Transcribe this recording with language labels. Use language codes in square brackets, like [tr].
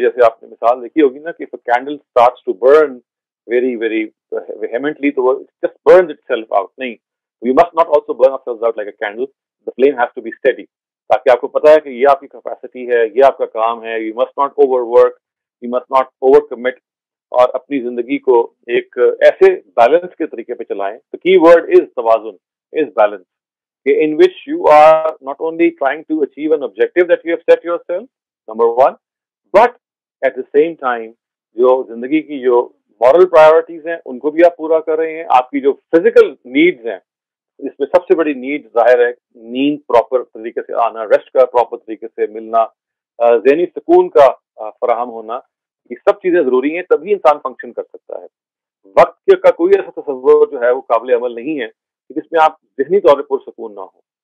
[ur] جیسے آپ نے مثال دیکھی ہوگی نا کہ [en] candle starts to burn very very vehemently [ur] تو وہ [en] Just burns itself out. نہیں, we must not also burn ourselves out like a candle. The flame has to be steady, [ur] تاکہ آپ کو پتا ہے کہ یہ آپ کی کیپیسٹی ہے, یہ آپ کا کام ہے. [en] you must not overwork, you must not overcommit, [ur] اور اپنی زندگی کو ایک ایسے بیلنس کے طریقے پہ چلائیں. تو [en] key word is توازن, is balance, in which you are not only trying to achieve an objective that you have set yourself, number one, but at the same time [ur] جو زندگی کی جو [en] moral priorities [ur] ہیں ان کو بھی آپ پورا کر رہے ہیں. آپ کی جو [en] physical needs [ur] ہیں, اس میں سب سے بڑی نیڈ ظاہر ہے نیند پراپر طریقے سے آنا, ریسٹ کا پراپر طریقے سے ملنا, ذہنی سکون کا فراہم ہونا, یہ سب چیزیں ضروری ہیں, تبھی انسان فنکشن کر سکتا ہے. وقت کا کوئی ایسا تصور جو ہے وہ قابل عمل نہیں ہے جس میں آپ ذہنی طور پر پرسکون نہ ہو.